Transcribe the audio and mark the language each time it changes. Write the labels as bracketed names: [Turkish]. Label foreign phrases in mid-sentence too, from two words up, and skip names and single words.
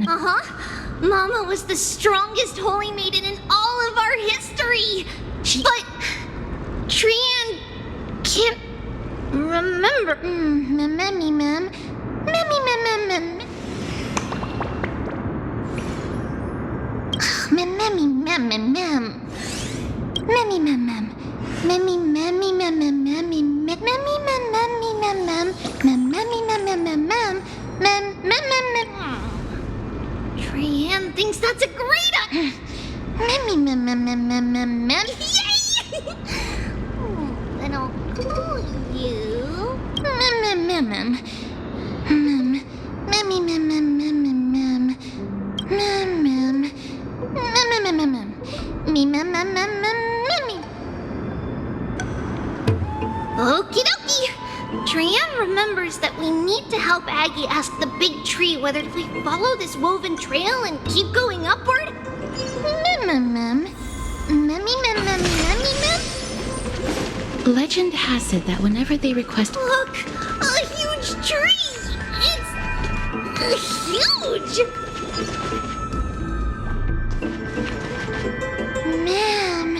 [English] Mama was the strongest Holy Maiden in all of our history. But Trian can't remember. Memmy mem mem mem. Memmy mem mem. Memmy memmy mem mem memmy memmy mem memmy mem mem. Mem memmy mem mem mem mem. Mem mem mem mem. Trianne thinks that's a great idea. Memmy mem mem mem mem mem mem. Yay! Then I'll call you mem mem mem mem. Mem memmy mem mem mem mem mem. Mem mem mem mem mem mem. Me mem mem mem mem memmy. Okie dokie. Trianne remembers that we need to help Aggie ask the big tree whether we follow this woven trail and keep going upward. Mem mem mem. Memmy mem mem memmy mem. Legend has it that whenever they request... Look! A huge tree! It's huge! Ma'am.